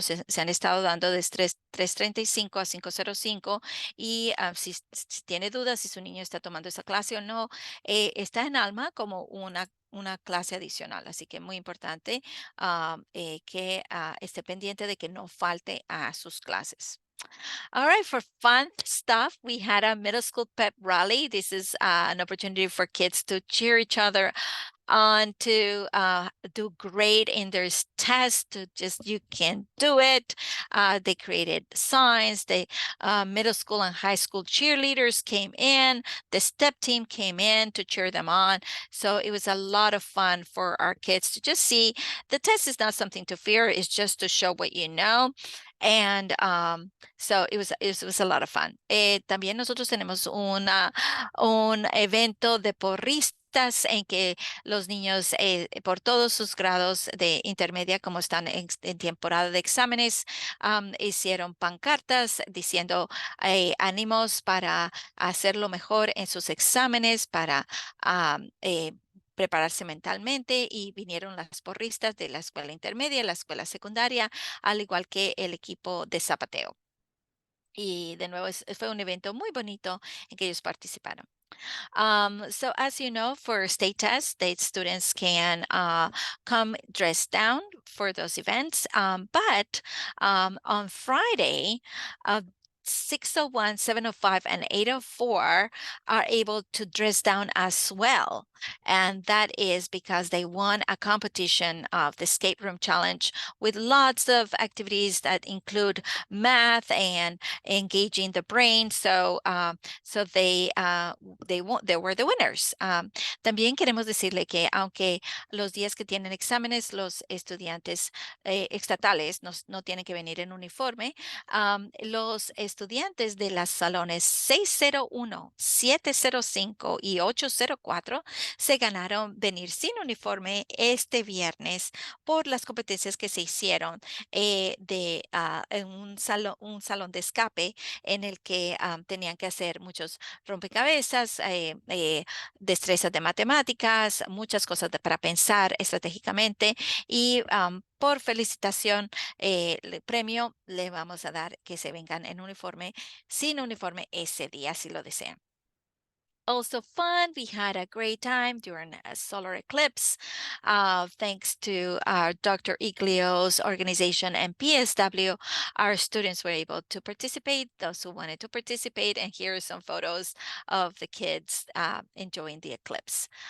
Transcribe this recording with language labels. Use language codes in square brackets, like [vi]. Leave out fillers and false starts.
[es] Se han estado dando de 3:35 a 5:05 y si tiene dudas si su niño está tomando esa clase o no, está en Alma como una clase adicional. Así que muy importante que esté pendiente de que no falte a sus clases. [en] All right, for fun stuff, we had a middle school pep rally. This is an opportunity for kids to cheer each other on, to do great in their tests, to just, you can do it. They created signs. The middle school and high school cheerleaders came in. The step team came in to cheer them on. So it was a lot of fun for our kids to just see the test is not something to fear. It's just to show what you know. And so it was a lot of fun. [es] También nosotros tenemos un evento de porristas en que los niños por todos sus grados de intermedia, como están en temporada de exámenes, hicieron pancartas diciendo ánimos para hacerlo mejor en sus exámenes, para prepararse mentalmente, y vinieron las porristas de la escuela intermedia, la escuela secundaria, al igual que el equipo de zapateo. Y de nuevo fue un evento muy bonito en que ellos participaron. [en] So as you know, for state tests, state students can come dressed down for those events. But on Friday, 6:01, 7:05, and 8:04 are able to dress down as well. And that is because they won a competition of the Escape Room Challenge with lots of activities that include math and engaging the brain. So they were the winners. [es] También queremos decirle que aunque los días que tienen exámenes, los estudiantes estatales no tienen que venir en uniforme, los estudiantes de las salones 601, 705 y 804 se ganaron venir sin uniforme este viernes por las competencias que se hicieron en un salón de escape en el que tenían que hacer muchos rompecabezas, destrezas de matemáticas, muchas cosas para pensar estratégicamente, y por felicitación, el premio le vamos a dar que se vengan en uniforme, sin uniforme ese día si lo desean. [en] Also fun, we had a great time during a solar eclipse. Thanks to our Dr. Iglio's organization and PSW, our students were able to participate, those who wanted to participate, and here are some photos of the kids enjoying the eclipse.